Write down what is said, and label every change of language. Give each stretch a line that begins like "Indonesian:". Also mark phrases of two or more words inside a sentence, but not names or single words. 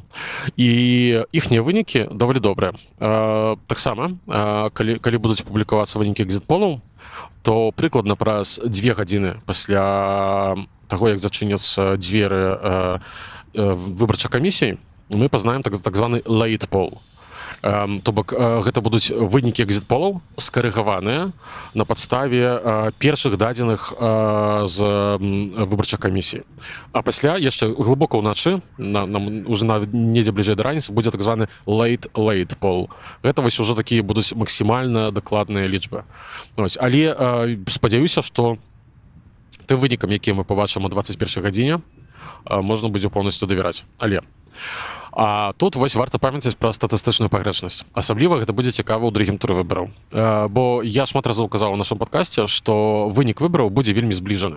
Belarusian: І іхнія вынікі даволі добрыя. Таксама, калі будуць публікавацца вынікі экзіт-полаў, то прыкладна праз 2 гадзіны пасля таго, як зачыняцца дзверы выбарчай камісіі, мы пазнаем так званы
English: late poll.
Belarusian: То бок гэта будуць вынікі экзіт-полаў скарыгаваныя на падставе першых дадзеных з выбарчай камісіі. А пасля яшчэ глыбока ўначы, уже недзе бліжэй да раніцы, будзе так званы
English: late poll.
Belarusian: Гэта вось ужо такія будуць максімальна дакладныя лічбы. Але спадзяюся, што тым вынікам, якія мы пабачым о 21 гадзіне, можна будзе поўнасцю давяраць. Але А тут вось варта памятаць пра статыстычную пагрэшнасць. Асабліва гэта будзе цікава ў другім туры выбараў. Бо я шмат разоў казаў у нашым падкасці, што вынік выбараў будзе вельмі збліжаны.